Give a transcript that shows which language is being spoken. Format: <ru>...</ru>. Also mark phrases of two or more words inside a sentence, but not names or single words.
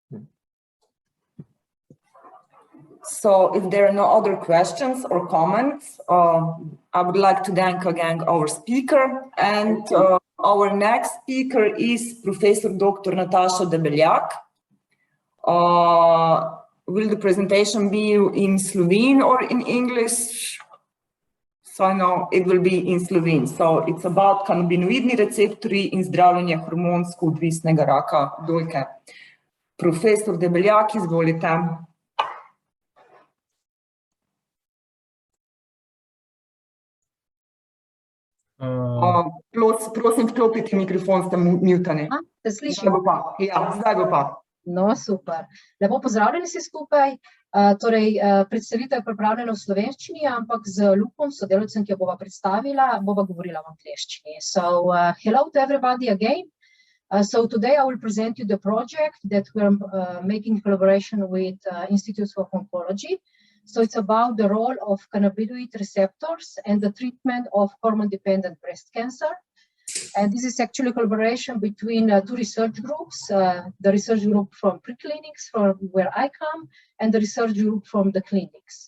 <en>So if there are no other questions or comments, I would like to thank again our speaker, and our next speaker is Professor Dr. Nataša Debeljak. Will the presentation be in Slovene or in English? So I know it will be in Slovene. So it's about</en> <sl>kanabinoidni receptorji in zdravljenje hormonsko odvisnega raka dojke. Profesor Debeljak, izvolite. Prosim, vklopite mikrofon, ste mutani. Se slišimo? Ja, zdaj bo pa. No, super. Lepo pozdravljeni vsi skupaj. Torej, predstavitev je pripravljena v slovenščini, ampak z Lukom, sodelavcem, ki jo bova predstavila, bova govorila v angleščini.</sl> <en>So, hello to everybody again. So today I will present you the project that we're making in collaboration with Institute of Oncology. So it's about the role of cannabinoid receptors and the treatment of hormone-dependent breast cancer. And this is actually a collaboration between two research groups, the research group from preclinics, from where I come, and the research group from the clinics.</en>